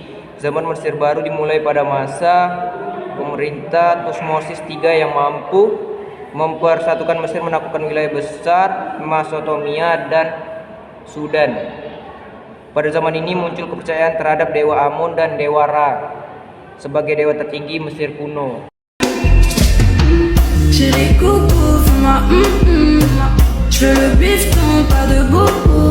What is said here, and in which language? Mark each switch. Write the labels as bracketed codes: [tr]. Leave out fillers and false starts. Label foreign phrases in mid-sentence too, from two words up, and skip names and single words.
[id] Zaman Mesir Baru dimulai pada masa pemerintah Tutmosis III yang mampu mempersatukan Mesir, menaklukkan wilayah besar Mesopotamia dan Sudan. Pada zaman ini muncul kepercayaan terhadap Dewa Amon dan Dewa Ra sebagai dewa tertinggi Mesir kuno. [fr] J'ai les coucous, je veux le bifton, pas de boubou.